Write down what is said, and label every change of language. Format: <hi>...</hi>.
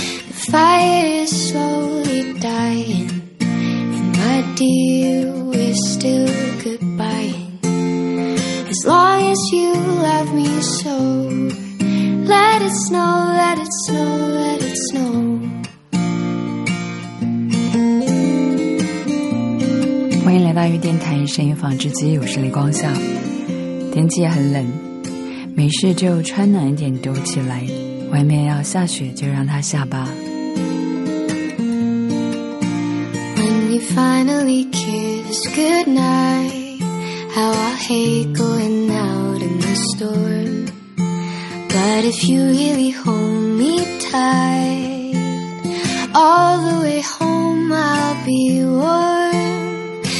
<en>The fire is slowly dying, and my dear, we're still goodbying. As long as you love me so, let it snow, let it snow, let it snow.</en> <zh>欢迎来到雨电台深夜纺织机，我是李光夏。天气也很冷，没事就穿暖一点躲起来，外面要下雪就让它下吧。</zh> <en>When we finally kiss goodnightHow I hate going out in the storm. But if you really hold me tight, all the way home I'll be warm.</en>